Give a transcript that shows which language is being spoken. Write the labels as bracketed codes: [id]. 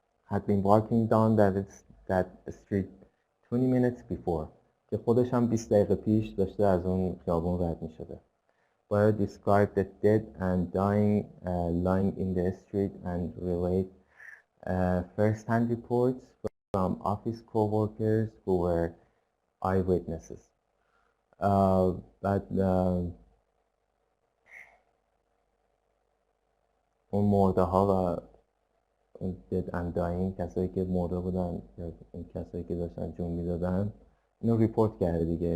[en] had been walking down that street 20 minutes before، [fa] که خودش هم 20 دقیقه پیش داشته از اون خیابون رد می شده. [en] Where described the dead and dying lying in the street and relate first-hand reports from office co-workers who were eyewitnesses. [fa] بعد اون مرده ها و [en] dead and dying، [fa] کسایی که مرده بودن یا اون کسایی که داشتن جون میدادن، اینو ریپورت کرده دیگه.